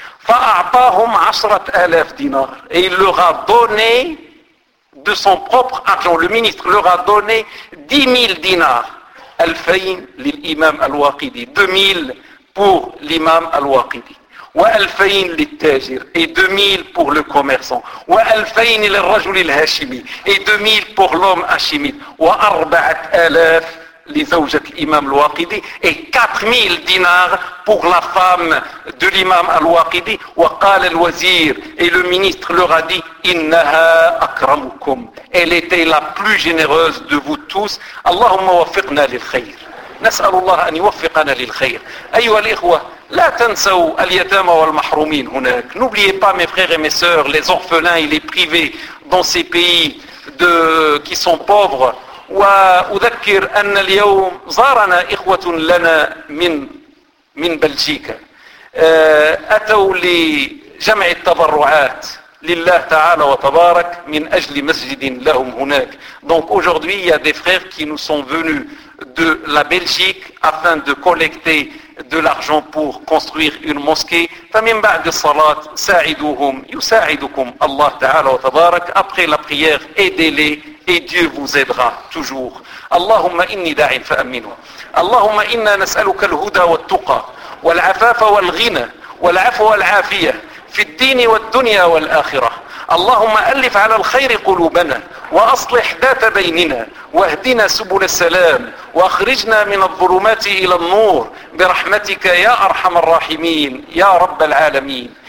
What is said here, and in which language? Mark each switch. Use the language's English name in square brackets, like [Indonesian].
[Arabic] Fa'a'tahum [French] 10,000 dinars, et il leur a donné de son propre argent, le ministre leur a donné 10,000 dinars, [Arabic] al-fayn lil-imam al-Waqidi, [French] 2,000 pour l'imam al-Waqidi. [Arabic] وألفين للتاجر, [French] et 2,000 pour le commerçant. [Arabic] وألفين للرجل الهاشمي, [French] et 2,000 pour l'homme هاشمي. [Arabic] و4,000 لزوجة الإمام الواقدي, [French] et 4,000 dinars pour la femme de l'imam الواقدي. [Arabic] وقال الوزير, [French] et le ministre leur a dit, [Arabic] إنها أكرمكم, [French] elle était la plus généreuse de vous tous. [Arabic] اللهم وفقنا للخير, نسأل الله أن يوفقنا للخير. أيها الإخوة, لا تنسوا اليتامى والمحرومين هناك. [French] N'oubliez pas, mes frères et mes sœurs, les orphelins et les privés dans ces pays de, qui sont pauvres. [Arabic] وأذكر أن اليوم زارنا إخوة لنا من بلجيكا. أتوا لجمع التبرعات لله تعالى وتبارك من أجل مسجد لهم هناك. [French] Donc aujourd'hui, il y a des frères qui nous sont venus de la Belgique afin de collecter de l'argent pour construire une mosquée. [Arabic] فمن بعد الصلاة ساعدوهم يساعدكم الله تعالى وتبارك. [French] Après la prière, aidez-les et Dieu vous aidera toujours. [Arabic] اللهم إني داع فأمنه. اللهم إنا نسألك الهدى والتقى والعفاف والغنى والعفو والعافية في الدين والدنيا والآخرة. اللهم ألف على الخير قلوبنا وأصلح ذات بيننا واهدنا سبل السلام وأخرجنا من الظلمات إلى النور برحمتك يا أرحم الراحمين يا رب العالمين.